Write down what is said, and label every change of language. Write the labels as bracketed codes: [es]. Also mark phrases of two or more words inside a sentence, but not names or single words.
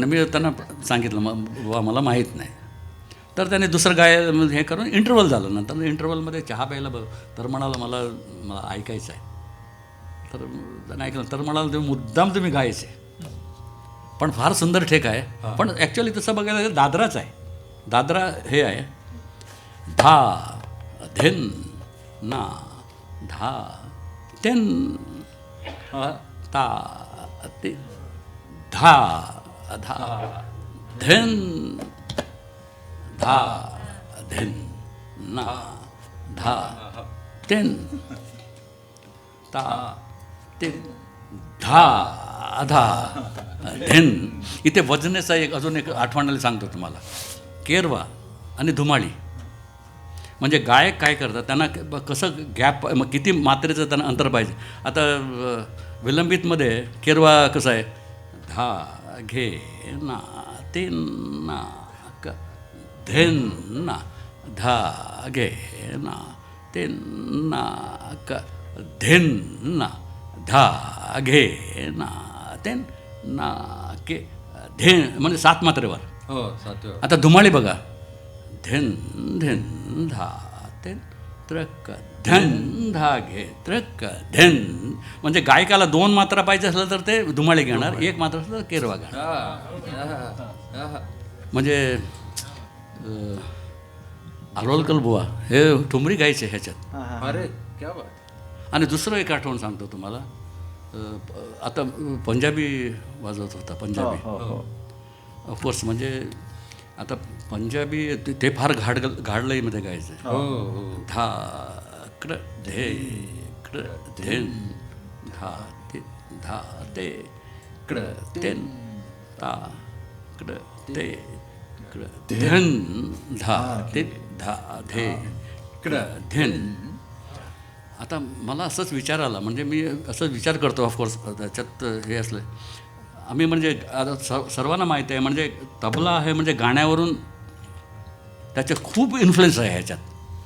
[mr] मी त्यांना सांगितलं बुवा मला माहीत नाही. तर त्याने दुसरं हे करून इंटरव्हल झालं. नंतर इंटरव्हलमध्ये चहा प्यायला तर मला ऐकायचं आहे. तर त्याने ऐकलं तर म्हणाला तुम्ही मुद्दाम तुम्ही गायचे. पण फार सुंदर ठेक आहे. पण ॲक्च्युली तसं बघायला गेलं दादराच आहे. दादरा हे आहे. धा धेन ना धा तेन ता ते धा धा धेन धा धेन ना धा तेन ता ते धा धा धेन. इथे वजनेचा एक अजून एक आठवणाला सांगतो तुम्हाला. केरवा आणि धुमाळी म्हणजे गायक काय करतात, त्यांना कसं गॅप किती मात्रेचं त्यांना अंतर पाहिजे. आता विलंबितमध्ये केरवा कसं आहे, धा घे ना ते ना क धेन ना धा घे ना ते ना क धेन ना धा घे ना ते ना के धेन म्हणजे 7 मात्रेवर. हो सातव्या. आता धुमाळी बघा, धेन धेन धा ते त्रक धन धा घे त्रक धेन. म्हणजे गायकाला 2 मात्रा पाहिजे असलं तर ते धुमाळी घेणार, 1 मात्रा असलं तर केरवा घेणार. म्हणजे आलोलकर बुवा हे ठुमरी गायचे ह्याच्यात. [hi] अरे क्या बात. [mr] आणि दुसरं एक आठवण सांगतो तुम्हाला. आता पंजाबी वाजवत होता, पंजाबी ऑफकोर्स. म्हणजे आता पंजाबी ते फार घाडलईमध्ये गायचं. हो हो. धा कडं धे कडं धेन धा ते कडं तेन ता कडं ते कडं धेन धा ते धा धे कडं धेन. आता मला असंच विचार आला, म्हणजे मी असंच विचार करतो ऑफकोर्स त्याच्यात हे असलं. आम्ही म्हणजे आता सर्वांना माहिती आहे, म्हणजे तबला आहे म्हणजे गाण्यावरून त्याचे खूप इन्फ्लुएन्स आहे ह्याच्यात.